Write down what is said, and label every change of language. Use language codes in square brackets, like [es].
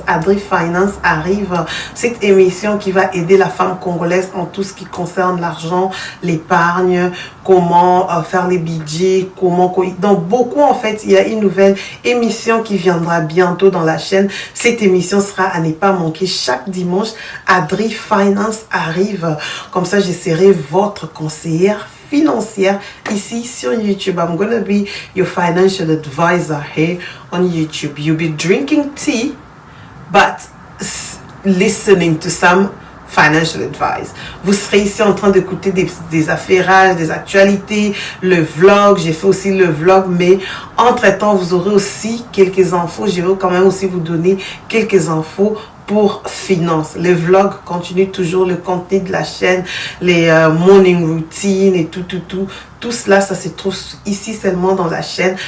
[fr] Adri Finance arrive. Cette émission qui va aider la femme congolaise en tout ce qui concerne l'argent, l'épargne, comment faire les budgets, donc beaucoup en fait. Il y a une nouvelle émission qui viendra bientôt dans la chaîne. Cette émission sera à ne pas manquer chaque dimanche. Adri Finance arrive. Comme ça, je serai votre conseillère financière ici sur YouTube. [en] I'm gonna be your financial advisor here on YouTube. You'll be drinking tea but listening to some financial advice. [fr] Vous serez ici en train d'écouter des affairages, des actualités, le vlog. J'ai fait aussi le vlog, mais entre temps vous aurez aussi quelques infos. Je vais quand même aussi vous donner quelques infos pour finance. Les vlogs continuent toujours, le contenu de la chaîne, les morning routines et tout cela, ça se trouve ici seulement dans la chaîne.